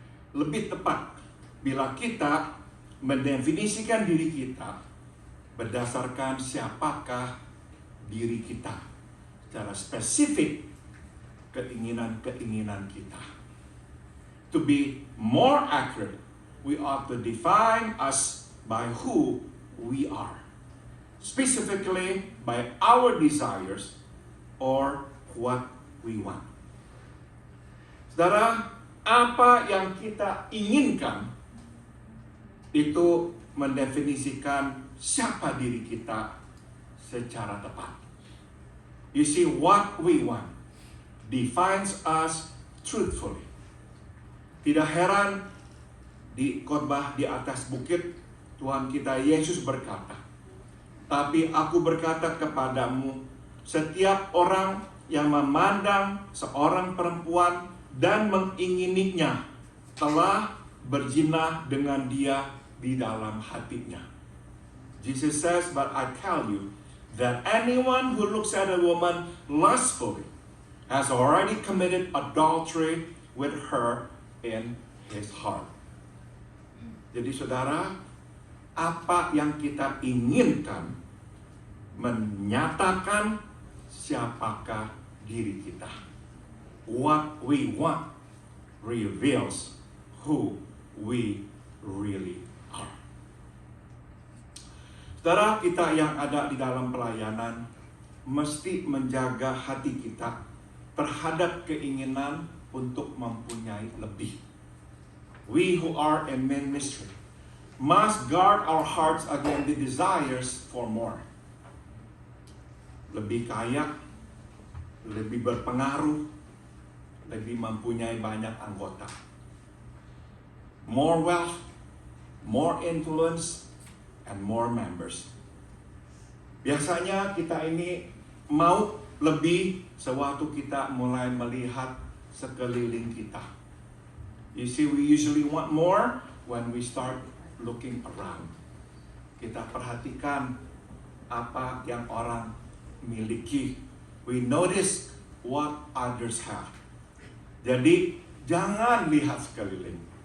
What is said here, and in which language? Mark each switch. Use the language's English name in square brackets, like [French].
[Indonesian] Lebih tepat bila kita mendefinisikan diri kita berdasarkan siapakah diri kita, secara spesifik keinginan-keinginan kita. [English] To be more accurate, we ought to define us by who we are. specifically by our desires or what we want. [Indonesian] Saudara, apa yang kita inginkan itu mendefinisikan siapa diri kita secara tepat. [English] You see, what we want defines us truthfully. [Indonesian] Tidak heran di khotbah di atas bukit Tuhan kita Yesus berkata, "Tapi aku berkata kepadamu, setiap orang yang memandang seorang perempuan dan mengingininya telah berzina dengan dia di dalam hatinya." [English] Jesus says, "But I tell you that anyone who looks at a woman lustfully has already committed adultery with her in his heart." [Indonesian] Jadi saudara, apa yang kita inginkan menyatakan siapakah diri kita. [English] What we want reveals who we really are. [Indonesian] Saudara, kita yang ada di dalam pelayanan mesti menjaga hati kita terhadap keinginan untuk mempunyai lebih. [English] We who are in ministry must guard our hearts against the desires for more. [Indonesian] Lebih kaya, lebih berpengaruh, lebih mempunyai banyak anggota. [English] More wealth, more influence, and more members. [Indonesian] Biasanya kita ini mau lebih sewaktu kita mulai melihat sekeliling kita. [English] You see, we usually want more when we start looking around. [Indonesian] Kita perhatikan apa yang orang miliki. [English] We notice what others have. [Indonesian] Jadi, jangan lihat sekeliling.